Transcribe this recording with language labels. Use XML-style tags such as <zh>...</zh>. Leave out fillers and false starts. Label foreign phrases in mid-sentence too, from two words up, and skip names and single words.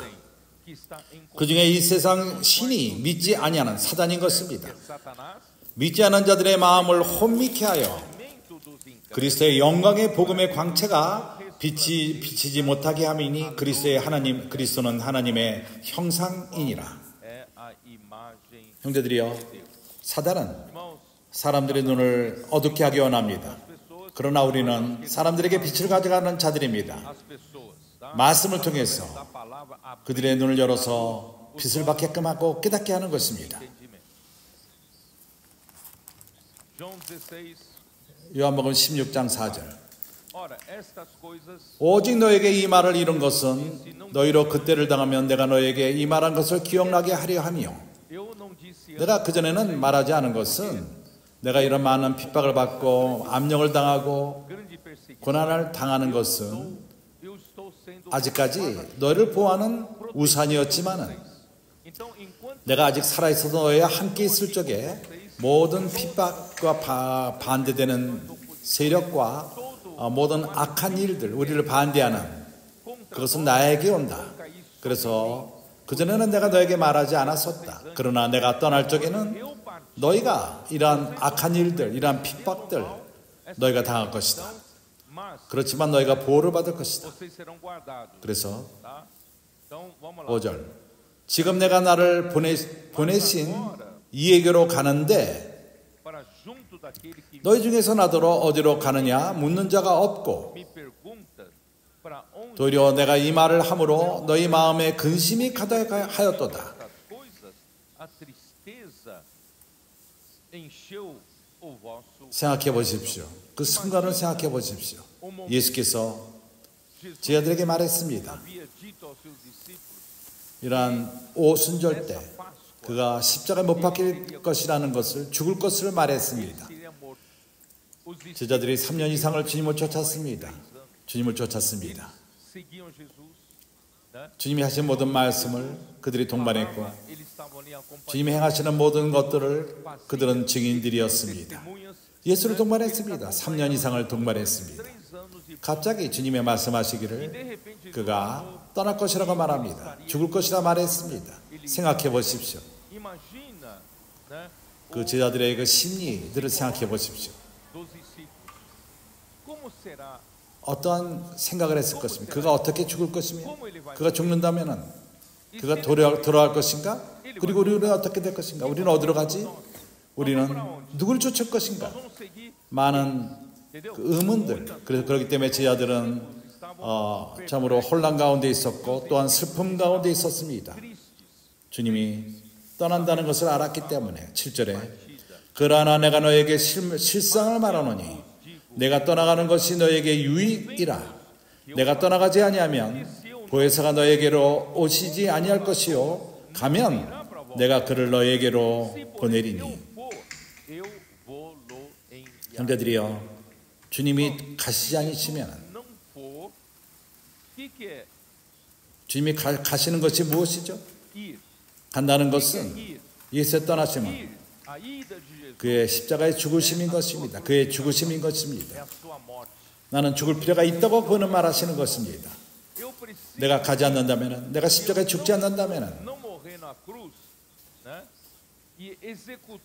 <pt>que está em</pt> <ko>그 중에 이 세상 신이 믿지 아니하는 사단인 것입니다. Satanás, 믿지 않은 자들의 마음을 혼미케 하여</ko> <pt>aumento dos incrédulos</pt> <ko>그리스도의 영광의 복음의 광채가 비치지 못하게 함이니 그리스도는 하나님의 형상이니라.</ko> <pt>é a imagem.</pt> <ko>형제들이여, 사단은 Irmãos, 사람들의 눈을 어둡게 하기 원합니다. pessoas, 그러나 우리는 사람들에게 빛을 가져가는 자들입니다.</ko> <pt>as pessoas, tá?</pt> <ko>말씀을 통해서</ko> <pt>Da palavra abre</pt> <ko>그들의 눈을 열어서 빛을 받게끔 하고 깨닫게 하는 것입니다.</ko> <pt>entendimento. João 16.</pt> <ko>요한복음 16장 4절</ko> <pt>Ora, estas coisas</pt> <ko>오직 너에게 이 말을 이룬 것은 너희로 그때를 당하면 내가 너에게 이 말한 것을 기억나게 하려 함이요.</ko> <pt>eu não disse</pt> <ko>내가 그전에는 말하지 않은 것은 내가 이런 많은 핍박을 받고 압력을 당하고</ko> <pt>grande perseguição.</pt> <ko>고난을 당하는 것은</ko> <pt>Eu estou sendo</pt> <ko>아직까지 너희를 보호하는 우산이었지만은</ko> <pt>Então, enquanto</pt> <ko>내가 아직 살아있어도 너희와 함께 있을 적에 모든 핍박과 반대되는 세력과 모든 악한 일들, 우리를 반대하는 그것은 나에게 온다. 그래서 그전에는 내가 너에게 말하지 않았었다. 그러나 내가 떠날 적에는</ko> <pt>eu partir,</pt> <ko>너희가 이러한 악한 일들, 이러한 핍박들 너희가 당할 것이다. mas 그렇지만 너희가 보호를 받을 것이다.</ko> <pt>vocês serão guardados,</pt> <ko>그래서</ko> <pt>tá? Então, vamos lá.</pt> <ko>5절 지금 내가 나를 보내신 이에게로 가는데</ko> <pt>Para junto daquele que</pt> <ko>너희 중에서 나더러 어디로 가느냐 묻는 자가 없고</ko> <pt>me pergunta para onde</pt> <ko>도리어 내가 이 말을 함으로 너희 마음에 근심이 가득하였도다.</ko> <pt>estas coisas a tristeza encheu o vosso</pt> <ko>생각해 보십시오. 그 순간을 생각해 보십시오. 예수께서 제자들에게 말했습니다.</ko> <pt>havia dito aos seus discípulos</pt> <ko>이러한 오순절 때 그가 십자가에 못 박힐 것이라는 것을 죽을 것을 말했습니다.</ko> <pt>seria morto. Os discípulos</pt> <ko>제자들이 3년 이상을 주님을 쫓았습니다. 주님을 쫓았습니다.</ko> <pt>seguiam Jesus, né?</pt> <ko>주님이 하신 모든 말씀을 그들이 동반했고</ko> <pt>Eles estavam ali acompanhando.</pt> <ko>주님이 행하시는 모든 것들을 그들은 증인들이었습니다. 예수를 동반했습니다. 3년 이상을 동반했습니다.</ko> <pt>3 anos e</pt> <ko>갑자기 주님의 de 말씀하시기를 repente 그가 떠날 것이라고 말합니다. 죽을 것이라 말했습니다. 생각해 보십시오.</ko> <pt>imagina, né?</pt> <ko>그 제자들의 그 심리들을 생각해 보십시오.</ko> <pt>Dos discípulos. Como será?</pt> <ko>어떠한 생각을 했을 것입니까? 그가 어떻게 죽을 것이며 그가 죽는다면은 그가 돌아갈 것인가? 그리고 우리는 어떻게 될 것인가? 우리는 어디로 가지? 우리는 누굴 쫓을 것인가?</ko> <pt>Vamos seguir,</pt> <ko>많은 entendeu? 그 의문들. 그래서 그렇기 때문에 제자들은 참으로 혼란 가운데 있었고 또한 슬픔 가운데 있었습니다. Tristes. 주님이 떠난다는 것을 알았기 때문에 7절에 그러나 내가 너에게 실상을 말하노니 내가 떠나가는 것이 너에게 유익이라. 내가 떠나가지 아니하면 보혜사가 너에게로 오시지 아니할 것이요 가면 내가 그를 너에게로 보내리니.</ko> <pt>Eu vou lo enviar.</pt> <ko>형제들이여, 주님이 가시지 않으시면</ko> <pt>Não for, que é?</pt> <ko>주님이 가시는 것이 무엇이죠? Ir. 간다는 것은 Ir. 예수의 떠나심은</ko> <pt>Ir. A ida de Jesus</pt> <ko>그의 십자가의 죽으심인 것입니다. 그의 죽으심인 é 것입니다.</ko> <pt>a sua morte.</pt> <ko>나는 죽을 필요가 있다고 그는 말하시는 것입니다.</ko> <pt>Eu preciso</pt> <ko>내가 가지 않는다면, 내가 십자가에 죽지 않는다면</ko> <pt>não morrer na cruz, né? E executar.</pt>